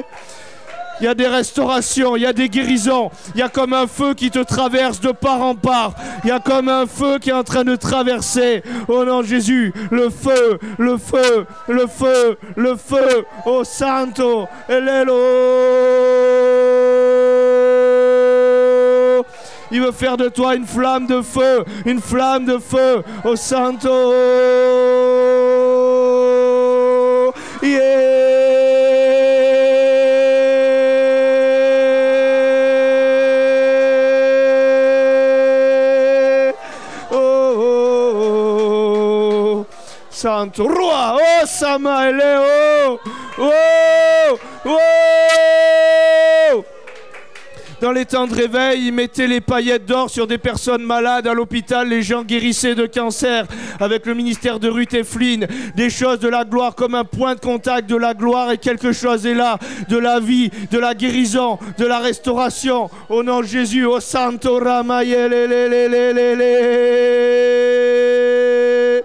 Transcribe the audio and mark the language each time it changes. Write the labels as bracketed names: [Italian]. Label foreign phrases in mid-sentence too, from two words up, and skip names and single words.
[French] Il y a des restaurations, il y a des guérisons, il y a comme un feu qui te traverse de part en part, il y a comme un feu qui est en train de traverser, au nom de Jésus, le feu, le feu, le feu, le feu, au Santo, Elelo. Il veut faire de toi une flamme de feu, au Santo. Yeah. Santo Roi, oh Samaeleo, oh, oh. Dans les temps de réveil, ils mettaient les paillettes d'or sur des personnes malades à l'hôpital, les gens guérissaient de cancer avec le ministère de Ruth et Flynn, des choses de la gloire comme un point de contact de la gloire et quelque chose est là, de la vie, de la guérison, de la restauration, au nom de Jésus, au Santo Ramayelelelele.